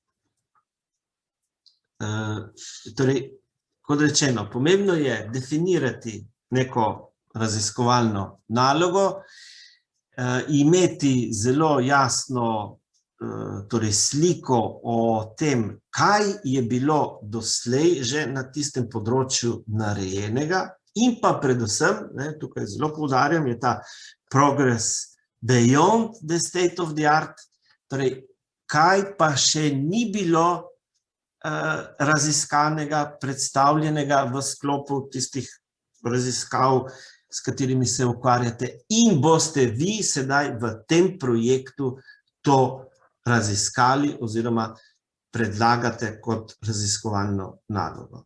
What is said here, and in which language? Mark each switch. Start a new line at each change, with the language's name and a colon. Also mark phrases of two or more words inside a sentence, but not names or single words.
Slovenian: Torej, kot rečeno, pomembno je definirati neko raziskovalno nalogo, imeti zelo jasno sliko o tem, kaj je bilo doslej že na tistem področju narejenega in pa predvsem, tukaj zelo poudarjam, je ta
English: progress beyond the state of the art,
Slovenian: torej, kaj pa še ni bilo raziskanega, predstavljenega v sklopu tistih raziskav, s katerimi se ukvarjate in boste vi sedaj v tem projektu to raziskali oziroma predlagate kot raziskovalno nalogo.